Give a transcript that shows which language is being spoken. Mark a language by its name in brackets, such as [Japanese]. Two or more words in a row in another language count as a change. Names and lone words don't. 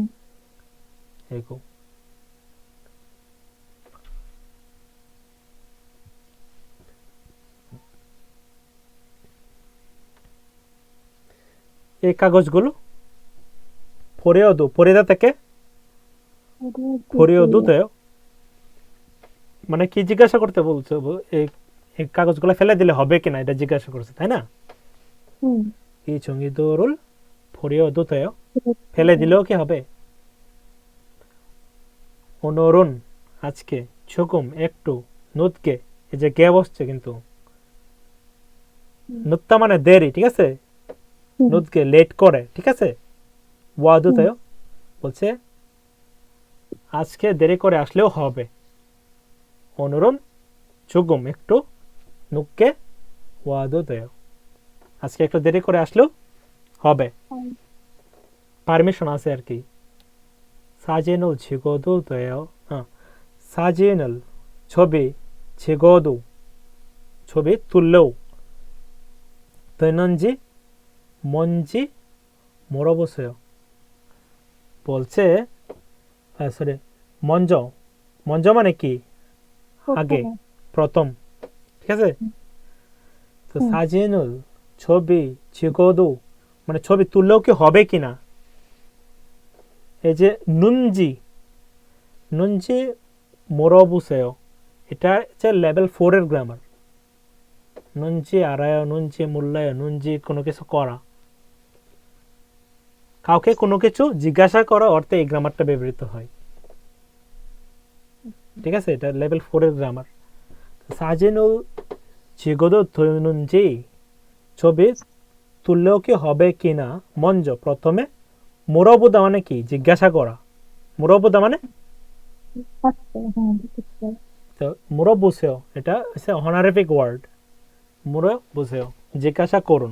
[Bangla] এরকম এই কাগজগুলো ফরিয়দু, ফরিদা থেকে ফরিয়দুতে, মানে কি জিজ্ঞাসা করতে বলছো? এই এই কাগজগুলো ফেলে দিলে হবে কিনা এটা জিজ্ঞাসা করছে, তাই না? হুম [Korean] 이 종이도를 버려도 돼요? [Bangla] ফেলে দিলেও কি হবে? 오늘은 আজকে 조금 একটু 늦게, এই যে গে বসছে কিন্তু, 늦다 মানে দেরি, ঠিক আছে? হুম। 늦게 লেট করে, ঠিক আছে? [Korean] 와도 돼요, [Bangla] বলছে আজকে দেরি করে আসলেও হবে। 오늘은 조금 একটু 늦게 와도 돼요। আজকে একটু দেরি করে আসলেও হবে, পারমিশন আছে আর কি। [Korean] 사진을 찍어도 돼요? 사진을, [Bangla] ছবি, 찍어도, ছবি তুললেও, [Korean] 되는지 뭔지 물어보세요। [Bangla] বলছে সরি, [Korean] 먼저, 먼저 [Bangla] মানে কি? আগে, প্রথম, ঠিক আছে? তো 사진을, ছবি, 찍어도 মানে ছবি তুললেও কি হবে কিনা। এই যে নুনজি, [Korean] 는지 물어보세요, [Bangla] এটা হচ্ছে লেভেল 4 এর গ্রামার। [Korean] 는지 알아요, 는지 몰라요, [Bangla] নুনজি কোনো কিছু করা, কাউকে কোনো কিছু জিজ্ঞাসা করা অর্থে এই গ্রামারটা ব্যবহৃত হয়, ঠিক আছে? এটা লেভেল 4 এর গ্রামার। [Korean] 사진을 찍어도 되는지, [Bangla] ছবি তুললেও কি হবে কিনা, মঞ্জ প্রথমে, 물어보다 মানে কি? জিজ্ঞাসা করা, 물어보다 মানে তো 물어보세요, এটা হচ্ছে [English] honorific word. [Bangla] 물어보세요, জিজ্ঞাসা করুন।